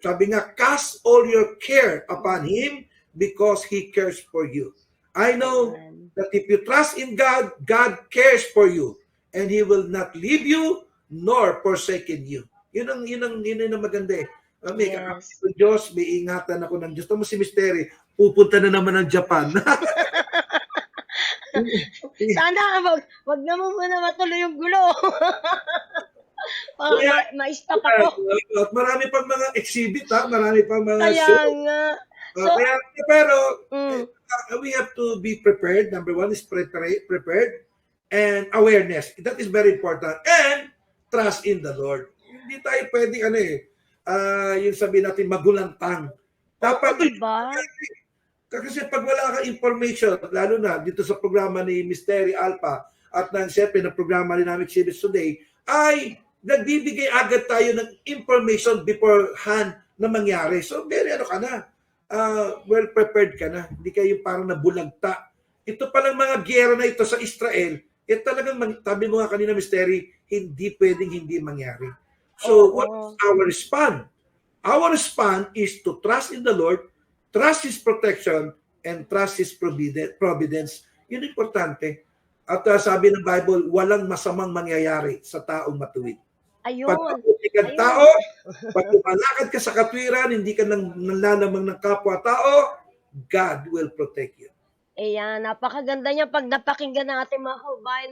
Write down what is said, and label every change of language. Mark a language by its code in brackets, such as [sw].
[tl] Sabi nga, [en] cast all your care upon Him because He cares for you. I know that if you trust in God, God cares for you and He will not leave you nor forsaken you. [tl] Yun ang maganda eh. May Diyos, may ingatan ako ng Diyos. Tama si Mystery, pupunta na naman ng Japan. Sana wag naman muna matuloy yung gulo. Ma-stop ako. At marami pang mga exhibit, marami pang mga Kaya show. nga. [en] Pero we have to be prepared. Number one is prepared and awareness. That is very important. And trust in the Lord. [tl] Hindi tayo pwedeng yung sabihin natin magulantang. Dapat, diba? kasi pag wala kang information, lalo na dito sa programa ni Mystery Alpha at siyempre ng programa rin namin Chibis Today, ay nagbibigay agad tayo ng information beforehand na mangyari. So, very ka na. Well prepared ka na. Hindi kayo parang nabulagta. Ito palang mga giyera na ito sa Israel, talagang, sabi mo nga kanina, Mystery, hindi pwedeng hindi mangyari. [en] So, what's our response? Our response is to trust in the Lord, trust His protection, and trust His providence. [tl] Yun importante. At sabi ng Bible, walang masamang mangyayari sa taong matuwid. Ayun. Pag mabuti kang tao, pag lumalakad ka sa katwiran, hindi ka nanlalamang ng kapwa-tao, [en] God will protect you. [tl] Ayan, napakaganda niya pag napakinggan natin mga kababayan.